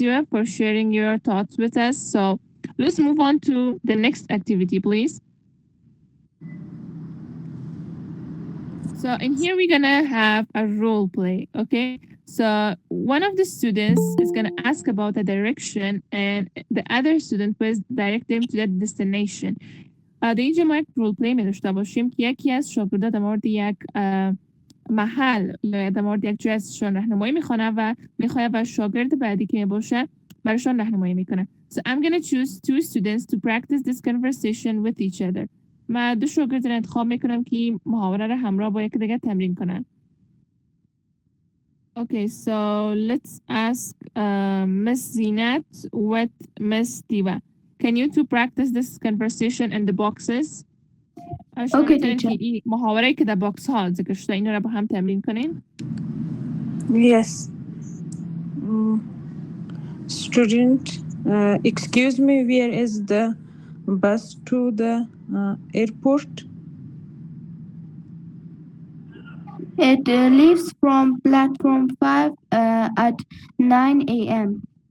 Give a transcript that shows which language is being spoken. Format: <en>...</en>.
<en>Yua, for sharing your thoughts with us. So let's move on to the next activity, please. So in here, we're gonna have a role play, okay? So one of the students is gonna ask about a direction and the other student will direct them to that destination.</en> <fa>در اینجا ما یک رول پلی می داشته باشیم که یکی از شاگردان در مورد یک محل یا در مورد یک جای ازشان راهنمایی میخوانه و میخواد و شاگرد بعدی که باشه براشان راهنمایی میکنه.</fa> <en>So I'm gonna choose two students to practice this conversation with each other.</en> <fa>من دو شاگرد را انتخاب میکنم که محاوره را همراه با یک دیگه تمرین کنن.</fa> <en>Okay, so let's ask Miss Zinat with Miss Diva. Can you two practice this conversation in the boxes? Okay, teacher.</en> <fa>محاوره که در باکس ها ذکر شده اینا را با هم تمرین کنین.</fa> <en>Yes. Student, excuse me, where is the bus to the airport? It leaves from platform 5 at 9 a.m.</en>